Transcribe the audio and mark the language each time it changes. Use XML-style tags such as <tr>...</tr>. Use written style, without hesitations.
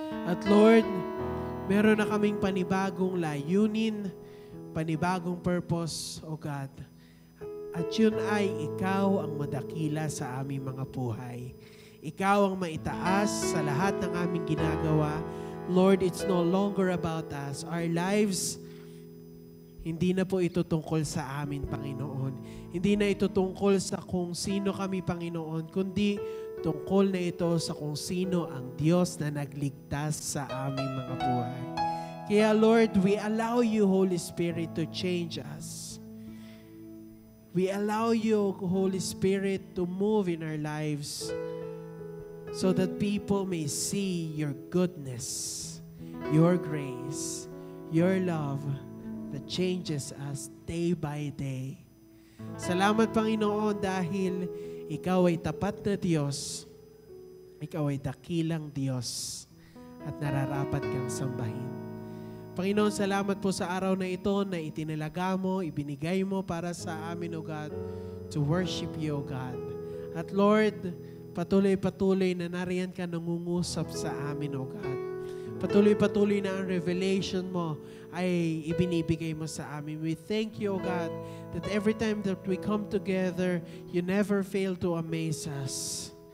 <tl>At Lord, meron na kaming panibagong layunin, panibagong purpose,</tl> <en>O God.</en> <tl>At yun ay ikaw ang madakila sa aming mga buhay. Ikaw ang maitaas sa lahat ng aming ginagawa.</tl> <en>Lord, it's no longer about us. Our lives,</en> <tl>hindi na po ito tungkol sa amin, Panginoon. Hindi na ito tungkol sa kung sino kami, Panginoon, kundi tungkol na ito sa kung sino ang Diyos na nagligtas sa aming mga buhay.</tl> <en>Kaya Lord, we allow you, Holy Spirit, to change us. We allow you, Holy Spirit, to move in our lives so that people may see your goodness, your grace, your love that changes us day by day.</en> <tl>Salamat, Panginoon, dahil ikaw ay tapat na Diyos, ikaw ay dakilang Diyos, at nararapat kang sambahin. Panginoon, salamat po sa araw na ito na itinalaga mo, ibinigay mo para sa amin,</tl> <en>O God, to worship you, O God.</en> <tl>At Lord, patuloy na nariyan ka nangungusap sa amin,</tl> <en>O God.</en> <tl>Patuloy na ang revelation mo ay ibinibigay mo sa amin.</tl> <en>We thank you, O God, that every time that we come together, you never fail to amaze us.</en>